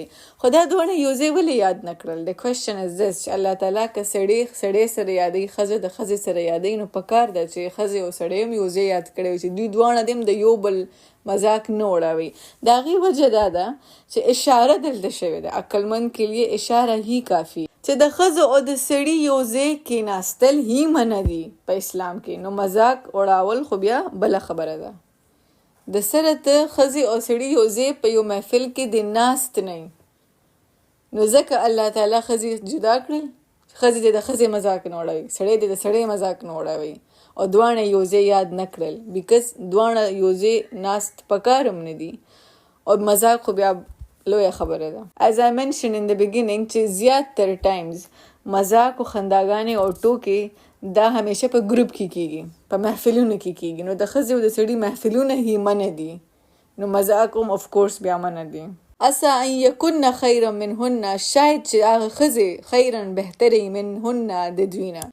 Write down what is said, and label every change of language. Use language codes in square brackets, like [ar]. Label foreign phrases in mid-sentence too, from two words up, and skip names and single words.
[ps] خو دا دواړه یو ځای ولې یاد نه کړل؟ [en] the question is this [ps] چې الله تعالی که سړی سره یادوي، ښځه د ښځې سره یادوي، نو پکار ده چې ښځې او سړی هم یو ځای یاد کړی وي چې دوی دواړه دې هم د یو بل مذاق نه اڑاوي. د هغې وجه دا ده چې اشاره دلته شوې ده، [ur] عقلمند کے لیے اشاره ہی کافي، [ps] چې د ښځو او د سړي یو ځای کېناستل هی منع دي په اسلام کې. نو مذاق اړول خو بیا بله خبره ده. د سره ته ښځې او سړي یو ځای په یو محفل کې د ناست نه، نو ځکه الله تعالی ښځې جدا کړل، ښځې دې د ښځې مذاق نه اړوي، سړی دې د سړی مذاق نه اړوي، او دواړه یو ځای یاد نه کړل، بیکز دواړه یو ځای ناست پکار هم نه دي. او مذاق خو بیا لویه خبره ده. [en] as I mentioned in the beginning [ps] چې زیات تر ټایمز مذاق او خنداګانې او ټوکې دا همیشه په ګروپ کې کیږي، په محفلونو کې کیږي. نو د ښځې او د سړي محفلونه هی منع دي، نو مذاق هم [en] of course [ps] بیا منع دي. [ar] اسا ان یکن خیرا منهن، [ps] شاید چې هغه ښځې خیرا بهترې منهن د دوی نه.